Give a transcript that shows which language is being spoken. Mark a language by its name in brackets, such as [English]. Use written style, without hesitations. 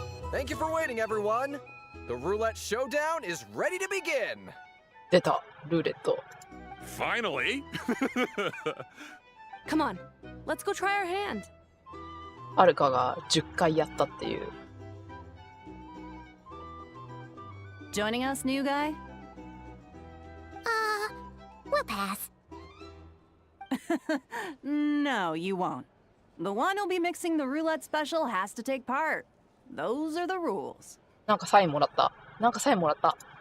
[English] Thank you for waiting, everyone. The roulette showdown is ready to begin. [Japanese] 出た、ルーレット。 [English] Finally! Come on, let's go try our hand. [Japanese] アルカが10回やったっていう。 [English] Joining us, new guy? We'll pass. No, you won't. The one who'll be mixing the roulette special has to take part. Those are the rules. [Japanese] なんかサインもらった。なんかサインもらった。